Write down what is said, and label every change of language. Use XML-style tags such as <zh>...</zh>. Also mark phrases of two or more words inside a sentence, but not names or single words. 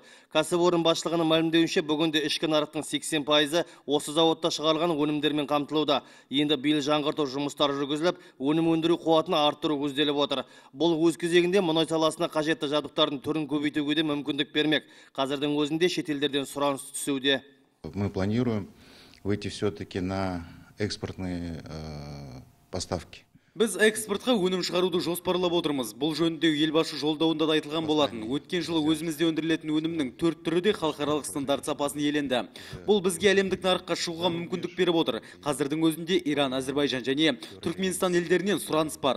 <kk>Кәсіпорын басшылығының мәлімдеуінше, бүгінде ішкі нарықтың 80% осы зауытта шығарылған өнімдермен қамтылуда. Енді биыл жаңғырту жұмыстары жүргізіліп, өнім өндіру қуатын арттыру көзделіп отыр. Бұл өз кезегінде мұнай саласына қажетті жабдықтардың түрін көбейтуге де мүмкіндік бермек. Қазірдің өзінде шетелдерден сұраныс түсуде.</kk> <ru>Мы планируем выйти все-таки на экспортные поставки.</ru> <kk>Біз экспортқа өнім шығаруды жоспарлап отырмыз. Бұл жөнінде елбасы жолдауында да айтылған болатын. Өткен жылы өзімізде өндірілетін өнімнің 4 түрі де халықаралық стандарт сапасын иеленді. Бұл бізге әлемдік нарыққа шығуға мүмкіндік беріп отыр. Қазірдің өзінде Иран, Әзербайжан және Түркменстан елдерінен сұраныс бар.</kk>